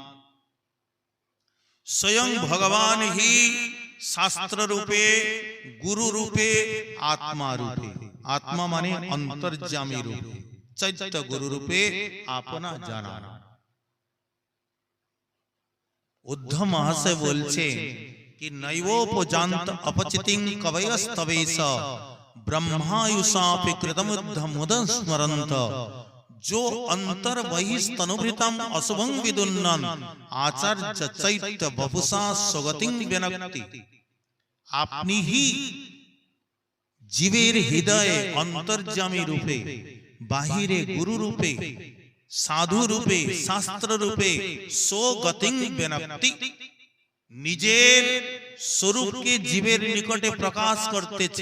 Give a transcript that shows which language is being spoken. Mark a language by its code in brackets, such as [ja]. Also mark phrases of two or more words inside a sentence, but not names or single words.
[bn] স্বয়ং ভগবান হি শাস্ত্র রূপে, গুরু রূপে, আত্মা রূপে, আত্মা মানে অন্তর্যামী রূপে, চৈত্য গুরু রূপে আপনা জানান। উদ্ধব মহাশয় বলছে [sa] कि नैवोपजान्त अपचितिं कवयस्तवेश ब्रह्मायुषापि कृतमुद्धमुदं स्मरन्त, जो अंतर बहिस्तनुभृतं अशुभं विदुन्नन् आचार्य चैत्य वपुषा स्वगतिं व्यनक्ति। [bn] আপনি হি জীবের হৃদয়ে অন্তর্যামী রূপে, বাহিরে গুরু রূপে, সাধু রূপে, শাস্ত্র রূপে [sa] स्वगतिं व्यनक्ति, [bn] নিজের স্বরূপকে জীবের নিকটে প্রকাশ করতেছে।